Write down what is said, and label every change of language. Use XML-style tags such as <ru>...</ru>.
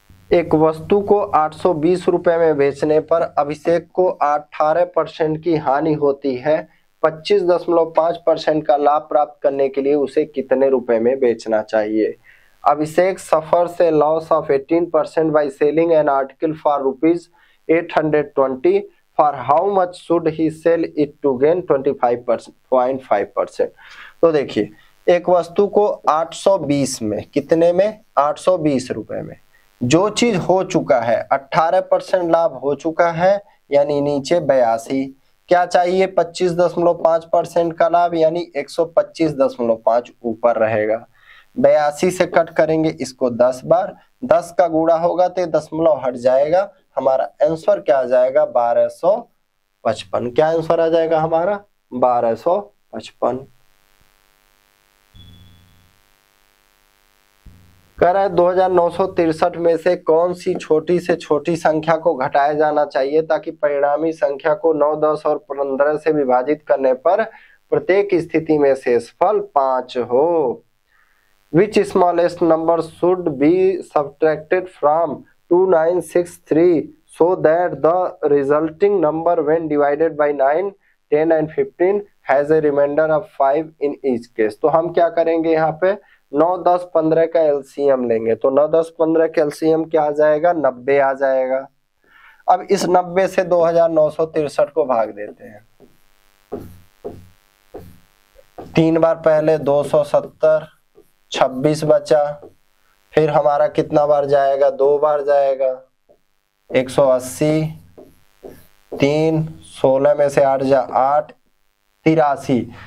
<hi>एक वस्तु को 820 रुपए में बेचने पर अभिषेक को 18% की हानि होती है। 25.5% का लाभ प्राप्त करने के लिए उसे कितने रुपए में बेचना चाहिए?</hi> <en>Abhishek suffers a loss of 18% by selling an article for rupees 820. For how much should he sell it to gain 25.5%?</en> <hi>तो देखिए एक वस्तु को 820 में, कितने में, 820 रुपए में जो चीज हो चुका है, 18% लाभ हो चुका है यानी नीचे 82, क्या चाहिए 25.5% का लाभ यानी 125.5 ऊपर रहेगा। 82 से कट करेंगे इसको 10 बार, 10 का गुणा होगा तो दशमलव हट जाएगा। हमारा आंसर क्या आ जाएगा 1255। क्या आंसर आ जाएगा हमारा 1255। कह रहा है 2963 में से कौन सी छोटी से छोटी संख्या को घटाया जाना चाहिए ताकि परिणामी संख्या को 9, 10 और 15 से विभाजित करने पर प्रत्येक स्थिति में शेषफल 5 हो।</hi> <en>Which smallest number should be subtracted from 2963 so that the resulting number when divided by 9, 10 and 15 has a remainder of 5 in each case?</en> <hi>तो हम क्या करेंगे यहाँ पे 9, 10, 15 का एलसीएम लेंगे, तो 9, 10, 15 का एलसीएम क्या आ जाएगा 90 आ जाएगा। अब इस 90 से 2963 को भाग देते हैं, 3 बार पहले 270, 26 बचा, फिर हमारा कितना बार जाएगा 2 बार जाएगा 180, 3, 16 में से 8 जा 8, 83।</hi>